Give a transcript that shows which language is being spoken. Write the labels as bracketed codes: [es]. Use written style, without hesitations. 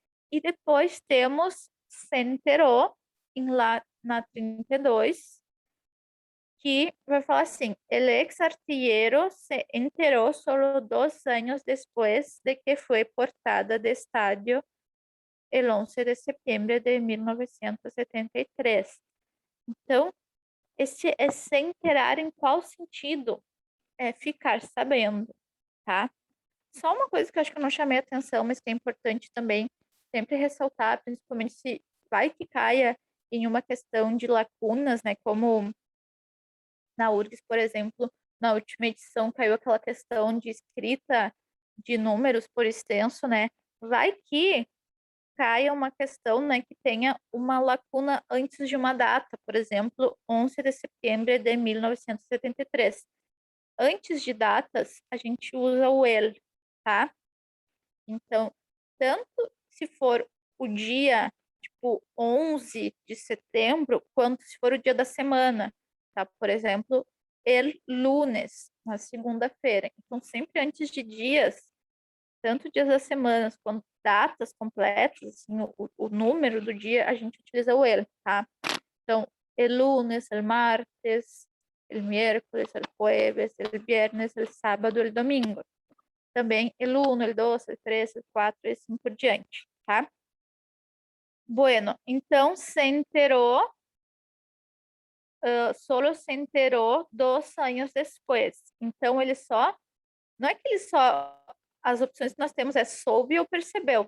[pt] E depois temos se enterou, lá na 32, que vai falar assim: [es] el ex artillero se enteró solo 2 años después de que fue portada de estadio el 11 de setembro de 1973. [pt] Então, esse é se enterar em qual sentido? É ficar sabendo, tá? Só uma coisa que eu acho que eu não chamei atenção, mas que é importante também sempre ressaltar, principalmente se vai que caia em uma questão de lacunas, né? Como na URGS, por exemplo, na última edição caiu aquela questão de escrita de números por extenso, né? Vai que caia uma questão, né, que tenha uma lacuna antes de uma data, por exemplo, 11 de setembro de 1973. Antes de datas, a gente usa o el, tá? Então, tanto se for o dia, tipo, 11 de setembro, quanto se for o dia da semana, tá? Por exemplo, [es] el lunes, [pt] na segunda-feira. Então, sempre antes de dias, tanto dias das semanas quanto datas completas, assim, o número do dia, a gente utiliza o el, tá? [es] Então, el lunes, el martes, el miércoles, el jueves, el viernes, el sábado, el domingo. [pt] Também el 1, el 2, el 3, el 4 e assim por diante, tá? [es] Bueno, [pt] então se enterou, solo se enterou 2 anos depois. Então ele só, não é que ele só, as opções que nós temos é soube ou percebeu.